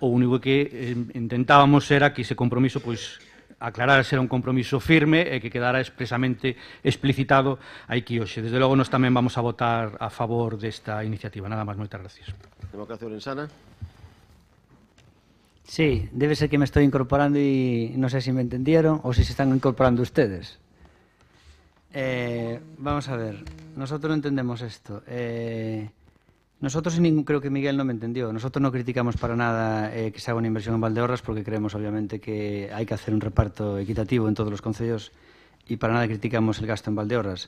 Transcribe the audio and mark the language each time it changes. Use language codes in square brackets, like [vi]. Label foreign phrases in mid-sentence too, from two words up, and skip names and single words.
[gl] O único que intentábamos era que ese compromiso, pois, aclarar ser un compromiso firme e que quedara expresamente explicitado aquí hoxe. Desde logo, nós tamén vamos a votar a favor desta iniciativa. Nada máis, moitas gracias. Democracia Orensana. [es] Sí, debe ser que me estoy incorporando y no sé si me entendieron o si se están incorporando ustedes. Vamos a ver, nosotros no entendemos esto. Nosotros, creo que Miguel no me entendió, nosotros no criticamos para nada que se haga una inversión en Valdeorras porque creemos obviamente que hay que hacer un reparto equitativo en todos los concellos y para nada criticamos el gasto en Valdeorras.